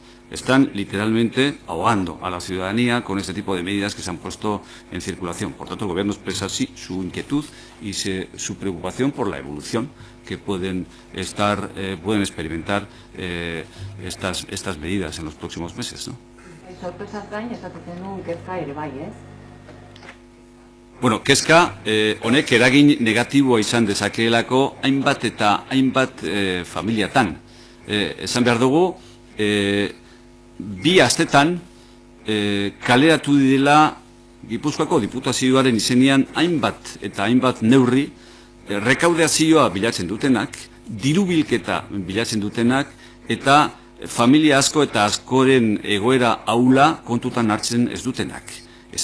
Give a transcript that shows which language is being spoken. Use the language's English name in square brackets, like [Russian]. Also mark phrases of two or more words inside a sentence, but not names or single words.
[Spanish] Están literalmente ahogando a la ciudadanía con este tipo de medidas que se han puesto en circulación. Por tanto, el gobierno expresa así su inquietud y su preocupación por la evolución que pueden experimentar estas medidas en los próximos meses, ¿no? [Basque] Sorpresaz gain, esaten nuen kezka ere bai, ez? Bueno, kezka honek eragin negatiboa izan dezakeelako hainbat eta hainbat familiatan. Esan behar dugu, 2 astetan kaleratu direla Gipuzkoako Diputazioaren izenean hainbat eta hainbat neurri rekaudazioa bilatzen dutenak, dirubilketa bilatzen dutenak, eta familia asko eta askoren egoera ahula kontutan hartzen ez dutenak.